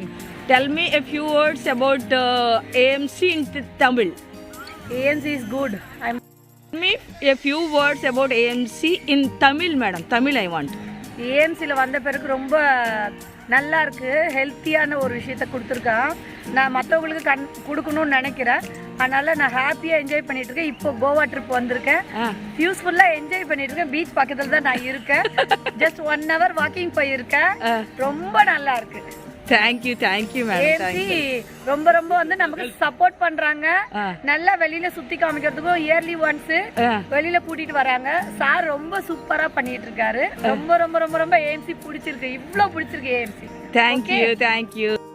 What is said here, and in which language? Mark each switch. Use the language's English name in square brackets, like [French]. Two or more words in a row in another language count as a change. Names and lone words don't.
[English] Tell me a few words about AMC in Tamil. ANC is good. I'm Tell me a few words about AMC in Tamil, madam. Tamil I want. [Tamil] ஏஎம்சியில் வந்த பிறகு ரொம்ப நல்லா இருக்கு, ஹெல்த்தியான ஒரு விஷயத்த கொடுத்துருக்கான். நான் மற்றவங்களுக்கு கொடுக்கணும்னு நினைக்கிறேன். அதனால நான் ஹாப்பியாக என்ஜாய் பண்ணிட்டு இருக்கேன். இப்போ கோவா ட்ரிப் வந்திருக்கேன். யூஸ்ஃபுல்லாக என்ஜாய் பண்ணிட்டு இருக்கேன். பீச் பக்கத்தில் தான் நான் இருக்கேன். [English] just 1 hour walking [Tamil] போயிருக்கேன். ரொம்ப நல்லா இருக்கு. [English] thank you madam. [Tamil] ஏஎம்சி ரொம்ப ரொம்ப வந்து நமக்கு சப்போர்ட் பண்றாங்க. நல்லா வெளியில சுத்தி காமிக்கிறதுக்கும் [English] yearly once [Tamil] வெளியில கூட்டிட்டு வராங்க. சார் ரொம்ப சூப்பரா பண்ணிட்டு இருக்காரு. ரொம்ப ரொம்ப ரொம்ப ரொம்ப ஏஎம்சி பிடிச்சிருக்கு. இவ்ளோ பிடிச்சிருக்கு ஏஎம்சி. [English] thank you.